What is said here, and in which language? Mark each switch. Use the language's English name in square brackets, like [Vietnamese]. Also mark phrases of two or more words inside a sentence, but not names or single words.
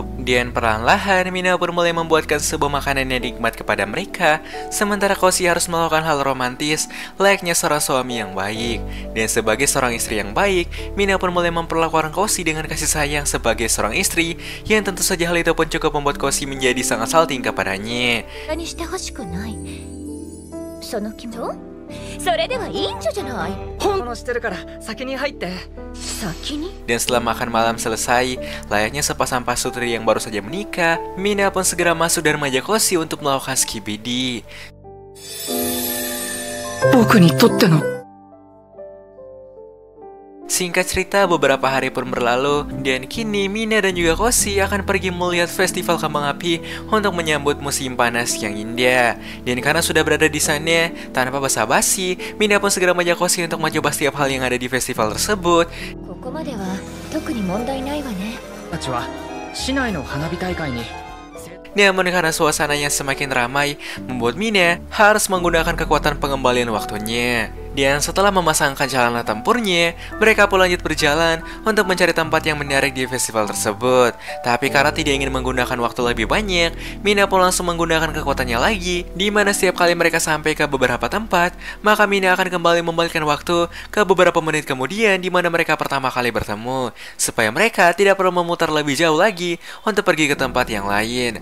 [Indonesian] Dan perlahan-lahan Mina pun mulai membuatkan sebuah makanan yang nikmat kepada mereka, sementara Koshi harus melakukan hal romantis layaknya seorang suami yang baik. Dan sebagai seorang istri yang baik, Mina pun mulai memperlakukan Koshi dengan kasih sayang sebagai seorang istri, yang tentu saja hal itu pun cukup membuat Koshi menjadi sangat salting kepadanya. [Japanese] それではいいんじゃない。本物してるから先に入って。先に？ [Indonesian] Dan setelah makan malam selesai, layaknya sepasang pasutri yang baru saja menikah, Mina pun segera masuk dan mengajak Koshi untuk melakukan skibidi. [Japanese] 僕にとっての [Indonesian] Singkat cerita, beberapa hari pun berlalu, dan kini Mina dan juga Koshi akan pergi melihat festival kembang api untuk menyambut musim panas yang indah. Dan karena sudah berada di sana, tanpa basa-basi, Mina pun segera mengajak Koshi untuk mencoba setiap hal yang ada di festival tersebut. [Japanese] ここまでは特に問題ないわね。たちは市内の花火大会に。 [Indonesian] Namun karena suasananya semakin ramai, membuat Mina harus menggunakan kekuatan pengembalian waktunya. Dan setelah memasangkan celana tempurnya, mereka pun lanjut berjalan untuk mencari tempat yang menarik di festival tersebut. Tapi karena tidak ingin menggunakan waktu lebih banyak, Mina pun langsung menggunakan kekuatannya lagi, di mana setiap kali mereka sampai ke beberapa tempat, maka Mina akan kembali membalikkan waktu ke beberapa menit kemudian di mana mereka pertama kali bertemu, supaya mereka tidak perlu memutar lebih jauh lagi untuk pergi ke tempat yang lain.